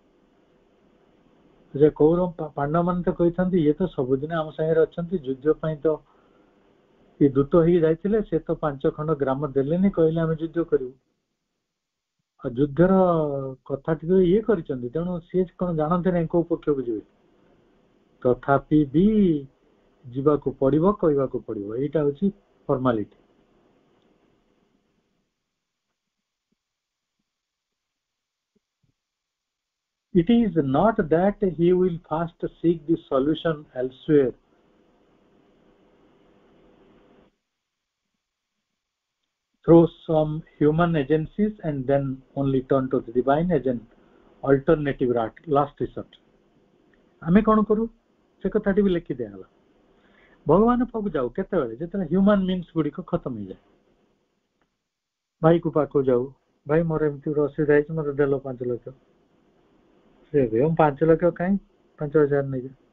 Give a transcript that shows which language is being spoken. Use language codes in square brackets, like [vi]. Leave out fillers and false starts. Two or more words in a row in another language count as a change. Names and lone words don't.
[or] ଯେ କୌରବ ପାଣ୍ଡବ ମାନେ ତ କହିଥାନ୍ତି ଇଏ ତ ସବୁଦିନ ଆମ ସାଙ୍ଗରେ ଅଛନ୍ତି, ଯୁଦ୍ଧ ପାଇଁ ତ ଇଏ ଦୂତ ହେଇକି ଯାଇଥିଲେ, ସେ ତ 5 ଖଣ୍ଡ ଗ୍ରାମ ଦେଲେନି, କହିଲେ ଆମେ ଯୁଦ୍ଧ କରିବୁ। ଆଉ ଯୁଦ୍ଧର କଥା ଟିକେ ଇଏ କରିଛନ୍ତି, ତେଣୁ ସିଏ କଣ ଜାଣନ୍ତି ନାହିଁ କୋଉ ପକ୍ଷକୁ ଯିବେ, ତଥାପି ବି ଯିବାକୁ ପଡିବ, କହିବାକୁ ପଡିବ, ଏଇଟା ହଉଛି ଫର୍ମାଲିଟି। [en] It is not that he will first seek the solution elsewhere, through some human agencies, and then only turn to the divine as an alternative last resort. [or] ଆମେ କଣ କରୁ, ସେ କଥାଟି ବି ଲେଖି ଦିଆଗଲା। ଭଗବାନ ପାଖକୁ ଯାଉ କେତେବେଳେ, ଯେତେବେଳେ [en] human means [or] ଗୁଡିକ ଖତମ ହେଇଯାଏ। ଭାଇକୁ ପାଖକୁ ଯାଉ, ଭାଇ ମୋର ଏମିତି ଗୋଟେ ଅସୁବିଧା ହେଇଛି, ମୋର ଦେଲ 5 ଲକ୍ଷ। ସେ 5 ଲକ୍ଷ କାହିଁ, 5,000 ନେଇକି।